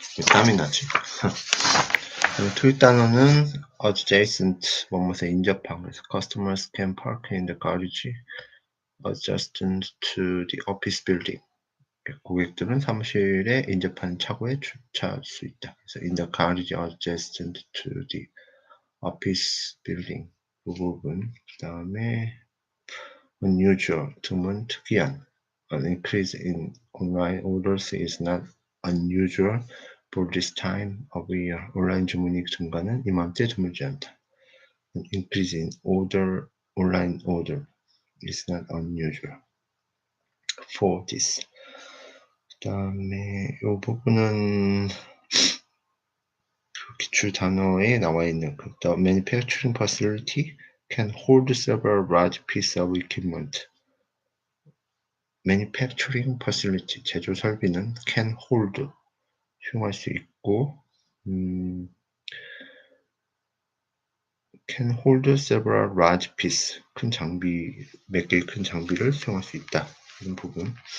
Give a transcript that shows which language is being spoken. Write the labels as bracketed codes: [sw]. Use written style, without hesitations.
[ko] 땀이 나지. 토익 단어는 adjacent, 뭐뭐에 인접한. [en] 그래서 customers can park in the garage adjacent to the office building. [ko] 고객들은 사무실에 인접한 차고에 주차할 수 있다. [en] 그래서 in the garage adjacent to the office building. [ko] 그 부분. 그 다음에 unusual, 드문, 특이한. [en] An increase in online orders is not unusual for this time of year. [ko] 온라인 주문이 증가는 이맘때 드물지 않다. [en] An increase in online order is not unusual for this. [ko] 그 다음에 이 부분은 기출 단어에 나와 있는 [en] the manufacturing facility can hold several large pieces of equipment. [ko] manufacturing facility, 제조 설비는 can hold, 수용할 수 있고, [en] can hold several large pieces, [ko] 큰 장비, 몇 개의 큰 장비를 수용할 수 있다. 이런 부분.